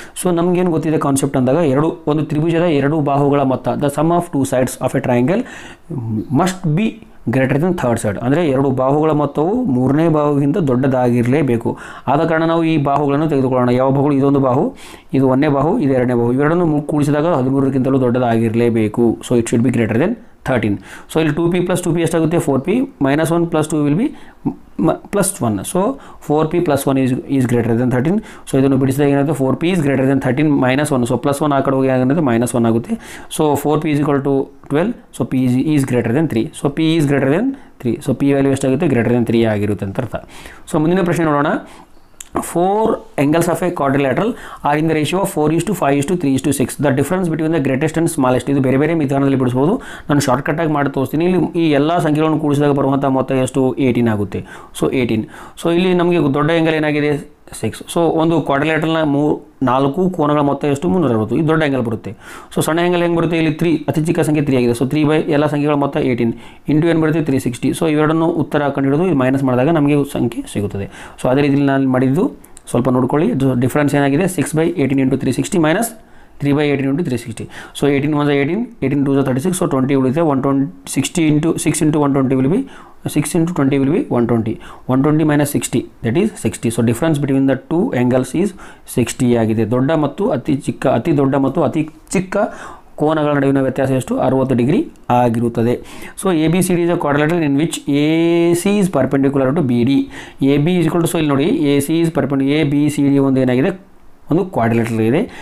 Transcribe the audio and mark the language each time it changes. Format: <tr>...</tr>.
<kn>So ನಮಗೇನು ಗೊತ್ತಿದೆ concept ಅಂದಾಗ, ಒಂದು ತ್ರಿಭುಜದ 2 ಬಾಹುಗಳ ಮೊತ್ತ,</kn> <en>The sum of 2 sides of a triangle must be greater than third side.</en> <kn>ಅಂದರೆ 2 ಬಾಹುಗಳ ಮೊತ್ತವು 3ನೇ ಬಾಹುಗಿಂತ ದೊಡ್ಡದಾಗಿರಲೇಬೇಕು. ಆದ ಕಾರಣ ನಾವು ಈ ಬಾಹುಗಳನ್ನು ತೆಗೆದುಕೊಳ್ಳೋಣ. ಯಾವ ಬಾಹುಗಳು? ಇದೊಂದು ಬಾಹು, ಇದು 1ನೇ ಬಾಹು, ಇದು 2ನೇ ಬಾಹು. ಇವೆರಡನ್ನು ಕೂಡಿಸಿದಾಗ 13ಕ್ಕಿಂತಲೂ ದೊಡ್ಡದಾಗಿರಲೇಬೇಕು.</kn> <en>So it should be greater than 13. So ಇಲ್ಲಿ 2p plus 2p</en> <kn>ಎಷ್ಟಾಗುತ್ತೆ</kn> <en>4p minus 1 plus 2 will be plus 1. So 4p plus 1 is greater than 13.</en> <kn>So ಇದನ್ನು ಬಿಡಿಸಿದಾಗ ಏನಾಗುತ್ತೆ</kn> <en>4p is greater than 13 minus 1. So plus 1</en> <kn>ಆ ಕಡೆ ಹೋಗಿ ಏನಾಗುತ್ತೆ</kn> <en>minus 1</en> <kn>ಆಗುತ್ತೆ.</kn> <en>So 4p is equal to 12. So p is greater than 3. So p is greater than 3. So p value</en> <kn>ಎಷ್ಟಾಗುತ್ತೆ</kn> <en>greater than 3</en> <kn>ಆಗಿರುತ್ತೆ ಅಂತ ಅರ್ಥ. ಸೊ ಮುಂದಿನ ಪ್ರಶ್ನೆ ನೋಡೋಣ.</kn> <en>4 angles of a quadrilateral are in the ratio of 4:5:3:6. The difference between the greatest and smallest.</en> <kn>ಇದು ಬೇರೆ ಬೇರೆ ವಿಧಾನದಲ್ಲಿ ಬಿಡಿಸಬಹುದು. ನಾನು ಶಾರ್ಟ್ಕಟ್ ಆಗಿ ಮಾಡಿ ತೋರಿಸ್ತೀನಿ. ಇಲ್ಲಿ ಈ ಎಲ್ಲ ಸಂಖ್ಯೆಗಳನ್ನು ಕೂಡಿಸಿದಾಗ ಬರುವಂಥ ಮೊತ್ತ ಎಷ್ಟು 18 ಆಗುತ್ತೆ. ಸೊ 18. ಸೊ ಇಲ್ಲಿ ನಮಗೆ ದೊಡ್ಡ ಆ್ಯಂಗಲ್ ಏನಾಗಿದೆ 6. ಸೊ ಒಂದು ಕ್ವಾಡ್ರಿಲ್ಯಾಟರಲ್ನ 4 ಕೋನಗಳ ಮೊತ್ತ ಎಷ್ಟು 360. ಇದು ದೊಡ್ಡ ಆ್ಯಂಗಲ್ ಬರುತ್ತೆ. ಸೊ ಸಣ್ಣ ಆ್ಯಂಗಲ್ ಹೆಂಗೆ ಬರುತ್ತೆ ಇಲ್ಲಿ 3 ಅತಿ ಚಿಕ್ಕ ಸಂಖ್ಯೆ 3 ಆಗಿದೆ. ಸೊ 3 ಬೈ ಎಲ್ಲ ಸಂಖ್ಯೆಗಳ ಮೊತ್ತ 18 ಇಂಟು ಏನು ಬರುತ್ತೆ 360. ಸೊ ಇವೆರಡನ್ನು ಉತ್ತರ ಕಂಡುಹಿಡಿದು ಇದು ಮೈನಸ್ ಮಾಡಿದಾಗ ನಮಗೆ ಸಂಖ್ಯೆ ಸಿಗುತ್ತದೆ. ಸೊ ಅದೇ ರೀತಿಯಲ್ಲಿ ನಾನು ಮಾಡಿದ್ದು ಸ್ವಲ್ಪ ನೋಡ್ಕೊಳ್ಳಿ.</kn> <en>difference</en> <kn>ಏನಾಗಿದೆ</kn> <en>6/18 into 360 minus 3/18 into 360.</en> <kn>So 18 1 18, 18 2 36. So 20 ಉಳಿಯುತ್ತೆ 120.</kn> <en>6 into 120 will be 6 into 20 will be 120. 120 minus 60 that is 60. So difference between the 2 angles is 60</en> <kn>ಆಗಿದೆ. ದೊಡ್ಡ ಮತ್ತು ಅತಿ ದೊಡ್ಡ ಮತ್ತು ಅತಿ ಚಿಕ್ಕ ಕೋನಗಳ ನಡುವಿನ ವ್ಯತ್ಯಾಸ ಎಷ್ಟು 60 ಡಿಗ್ರಿ ಆಗಿರುತ್ತದೆ.</kn> <en>So A B C D is a quadrilateral in which A C is perpendicular to B D. A B is equal to,</en> <kn>so ಇಲ್ಲಿ ನೋಡಿ</kn> <en>A C is perpendicular, A B C D</en> <kn>ಒಂದು ಏನಾಗಿದೆ ಒಂದು</kn> <en>Quadrilateral ಇದೆ.</en>